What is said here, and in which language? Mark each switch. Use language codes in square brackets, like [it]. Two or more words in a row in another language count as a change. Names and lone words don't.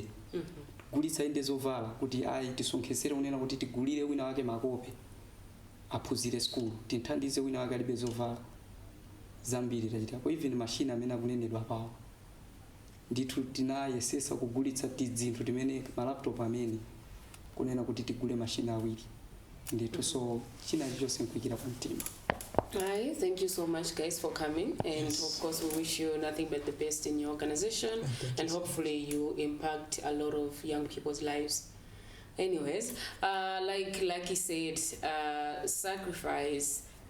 [ny] Gulitsa ende zovala kuti ayi tisonkhesere kunena kuti tigulire wina wake makope aphunzire school, tithandize wina wake alibe zovala zambiri tachitapo. Even machine amene akunenedwa pawo ndithu tinayesesa kugulitsa tizinthu timene malaptop amene kunena kuti tigule machine awiri ndithu. So china chilichonse nkuikira pa mtima. [en] Hi, thank you so much guys for coming, and of course we wish you nothing but the best in your organization, and hopefully you impact a lot of young people's lives. Anyways, like he said, sacrifice.